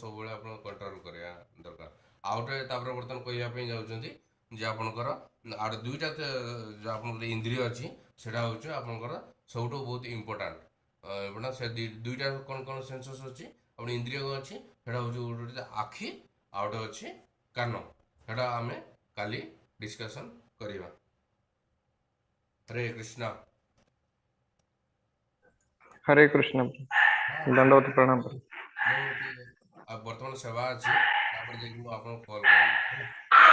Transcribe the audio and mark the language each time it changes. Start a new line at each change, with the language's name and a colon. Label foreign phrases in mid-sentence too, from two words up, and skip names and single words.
Odia: ସବୁବେଳେ ଆପଣ କଣ୍ଟ୍ରୋଲ କରିବା ଦରକାର ଆଉ ଗୋଟେ ତାପରେ ବର୍ତ୍ତମାନ କହିବା ପାଇଁ ଯାଉଛନ୍ତି ଯେ ଆପଣଙ୍କର ଆଉ ଦୁଇଟା ଆପଣଙ୍କର ଇନ୍ଦ୍ରିୟ ଅଛି ସେଇଟା ହେଉଛି ଆପଣଙ୍କର ସବୁଠୁ ବହୁତ ଇମ୍ପୋର୍ଟାଣ୍ଟ ସେ ଦୁଇଟା କ'ଣ କ'ଣ ସେନ୍ସସ୍ ଅଛି ଆପଣ ଇନ୍ଦ୍ରିୟ ଅଛି ସେଇଟା ହେଉଛି ଗୋଟେ ଆଖି ଆଉ ଗୋଟେ ଅଛି କାନ ସେଇଟା ଆମେ କାଲି ଡିସ୍କସନ୍ କରିବା ହରେ କୃଷ୍ଣ
Hindi: हरे कृष्ण दंडवत प्रणाम।
Odia: ମୁଁ ବର୍ତ୍ତମାନ ସେବା ଅଛି ତାପରେ ଯାଇକି ମୁଁ ଆପଣଙ୍କୁ କଲ୍ କରିବି।